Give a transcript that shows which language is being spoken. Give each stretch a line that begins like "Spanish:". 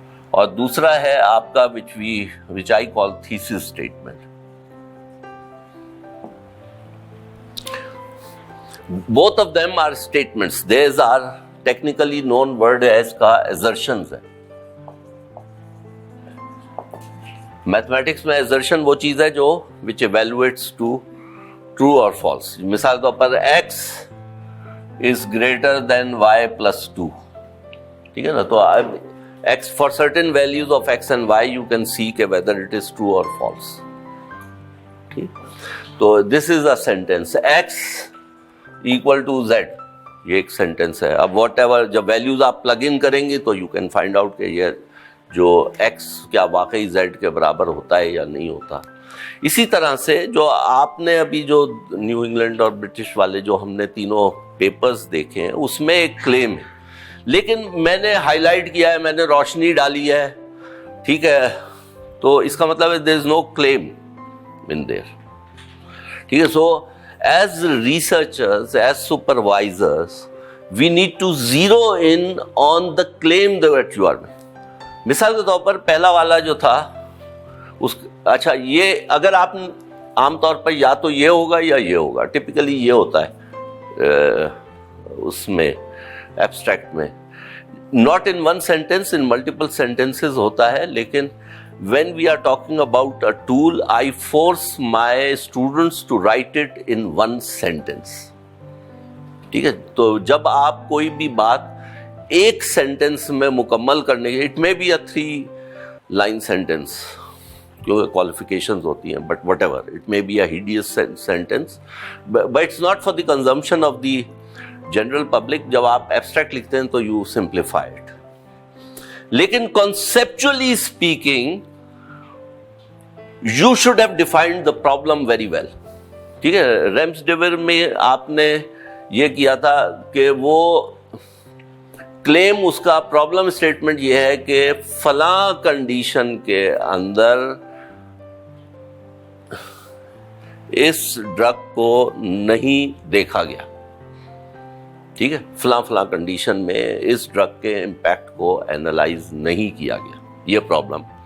Urdu: اور دوسرا ہے آپ کا
English: which I call thesis statement. Both of them are statements. These are technically known word as کا assertions ہے.
Urdu: میتھمیٹکس میں assertion وہ چیز ہے جو
English: which evaluates to true or false.
Urdu: مثال کے طور پر
English: x is greater than y plus 2.
Urdu: ٹھیک ہے نا, تو
English: x for certain values of x and y you can see کہ whether it is true or false. ٹھیک, تو this is a sentence, x equal to z,
Urdu: یہ ایک sentence ہے. اب واٹ ایور جب ویلیوز آپ پلگ ان کریں گے تو
English: you can find out
Urdu: کہ یہ جو ایکس کیا واقعی زیڈ کے برابر ہوتا ہے یا نہیں ہوتا. اسی طرح سے جو آپ نے ابھی جو نیو انگلینڈ اور برٹش والے جو ہم نے تینوں پیپرز دیکھے ہیں اس میں ایک کلیم ہے, لیکن میں نے ہائی لائٹ کیا ہے, میں نے روشنی ڈالی ہے. ٹھیک ہے, تو اس کا مطلب ہے
English: There is no claim in there.
Urdu: ٹھیک ہے,
English: So as researchers, as supervisors, we need to zero in on the claim that you are making.
Urdu: مثال کے طور پر پہلا والا جو تھا اچھا, یہ اگر آپ عام طور پر یا تو یہ ہوگا یا یہ ہوگا, ٹپیکلی یہ ہوتا ہے اس میں ایبسٹریکٹ میں,
English: not in one sentence, in multiple sentences
Urdu: ہوتا ہے.
English: لیکن when we are talking about a tool, I force my students to write it in one sentence.
Urdu: ٹھیک ہے, تو جب آپ کوئی بھی بات ایک سینٹینس میں مکمل کرنے کے,
English: It may be a 3 line sentence کیونکہ qualifications ہوتی ہیں, but whatever, it may be a hideous sentence, but it's not for the consumption of the general public.
Urdu: جب آپ abstract لکھتے ہیں تو
English: you simplify it. لیکن conceptually speaking you should have defined the problem very well.
Urdu: ٹھیک ہے. ریمسڈیویر میں آپ نے یہ کیا تھا کہ وہ کلیم, اس کا پرابلم اسٹیٹمنٹ یہ ہے کہ فلاں کنڈیشن کے اندر اس ڈرگ کو نہیں دیکھا گیا, ٹھیک ہے, فلاں فلاں کنڈیشن میں اس ڈرگ کے امپیکٹ کو اینالائز نہیں کیا گیا, یہ پرابلم.